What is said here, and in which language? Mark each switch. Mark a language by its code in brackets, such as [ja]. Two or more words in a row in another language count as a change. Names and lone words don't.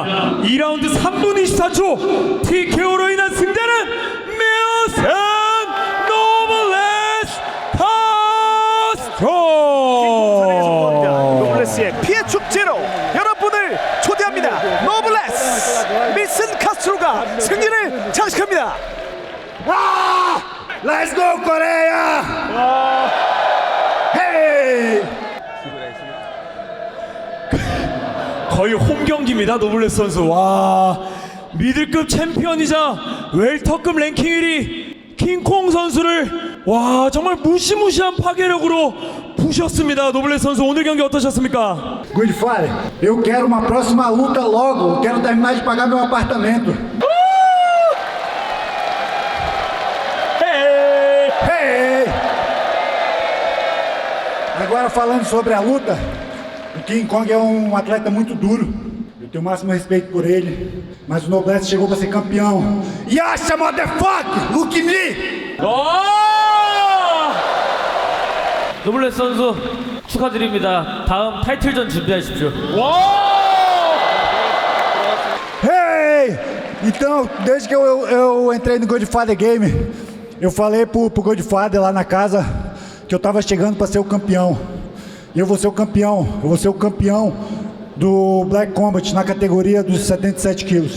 [ko] 2라운드 3분 24초 TKO로 인한 승자는 밀슨 노블레스 카스트로. 노블레스의 피해 축제로 여러분을 초대합니다. 노블레스 밀슨 카스트로가 승리를 장식합니다. [en] Let's go 코리아! 헤이! [ko] 거의 홈 경기입니다. 노블레스 선수. 와, 미들급 챔피언이자 웰터급 랭킹 1위 킹콩 선수를 와 정말 무시무시한 파괴력으로 부셨습니다. 노블레스 선수 오늘 경기 어떠셨습니까? [pt] Godfather, eu quero uma próxima luta logo. Eu quero terminar de pagar meu apartamento. Hey! Agora falando sobre a luta, o King Kong é um atleta muito duro. Eu tenho o máximo respeito por ele, mas o Noblesse chegou para ser campeão. [en] Yasha, motherfucker! Look me! [ko] 노블레스 선수 축하드립니다. 다음 타이틀전 준비하십시오. Hey! [pt] Então, desde que eu entrei no Godfather Game, eu falei pro Godfather lá na casa que eu tava chegando para ser o campeão. E eu vou ser o campeão. Eu vou ser o campeão do Black Combat na categoria dos 77 quilos.